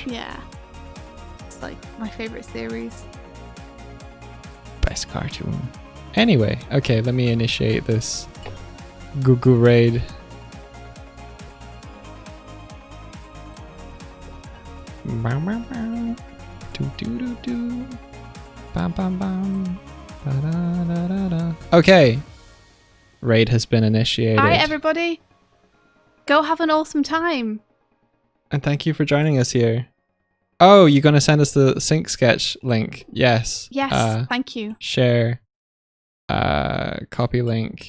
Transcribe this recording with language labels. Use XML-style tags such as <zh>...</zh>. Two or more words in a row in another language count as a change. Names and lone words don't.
<en>yeah, it's like my favorite series. Best cartoon. Anyway, okay, let me initiate this Gugu raid. Bow, bow, bow. Do, do, do, do. Bam, bam, bam. Da, da, da, da, da. Okay. Raid has been initiated. Hi everybody. Go have an awesome time. And thank you for joining us here. Oh, you're going to send us the sync sketch link. Yes. Yes, thank you. Share. Copy link.</en>